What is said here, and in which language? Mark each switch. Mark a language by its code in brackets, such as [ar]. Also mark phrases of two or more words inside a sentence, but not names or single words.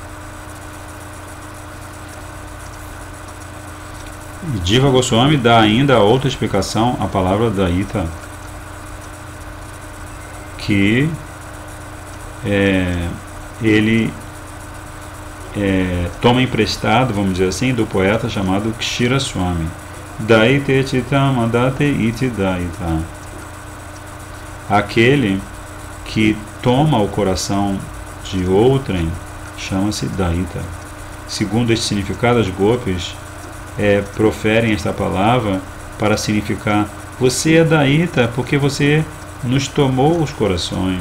[pt] E Jiva Goswami dá ainda outra explicação à palavra Daita, que ele toma emprestado, vamos dizer assim, do poeta chamado Kshira Swami. [sa] दयिते चित्तम् आदत्ते इति दयिता. [pt] Aquele que toma o coração de outrem chama-se Daita. Segundo este significado, as gopis proferem esta palavra para significar: você é Daita porque você nos tomou os corações.